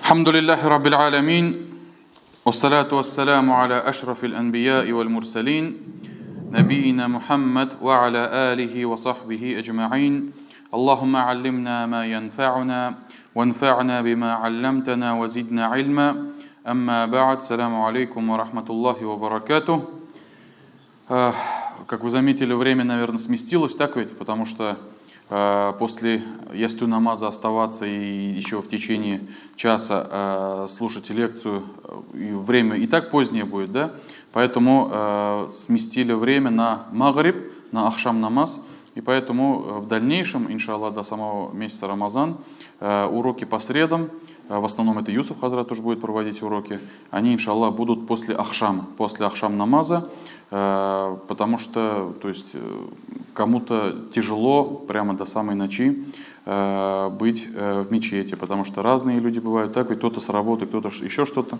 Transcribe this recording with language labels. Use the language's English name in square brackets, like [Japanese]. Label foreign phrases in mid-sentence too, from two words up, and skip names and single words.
[Arabic] الحمد لله رب العالمين والصلاة والسلام على أشرف الأنبياء والمرسلين نبينا محمد وعلى آله وصحبه أجمعين. اللهم علمنا ما ينفعنا وانفعنا بما علمتنا وزدنا علما. أما بعد. السلام عليكم ورحمة الله وبركاته. [Russian] Как вы заметили, время, наверное, сместилось, так ведь? Потому что после ясту намаза оставаться и еще в течение часа слушать лекцию, и время и так позднее будет, да? Поэтому сместили время на магриб, на ахшам намаз, и поэтому в дальнейшем, иншаллах, до самого месяца Рамазан, уроки по средам, в основном это Юсуф Хазрат тоже будет проводить уроки, они, иншаллах, будут после ахшам намаза, потому что, то есть, кому-то тяжело прямо до самой ночи быть в мечети, потому что разные люди бывают, так, и кто-то с работы, кто-то еще что-то.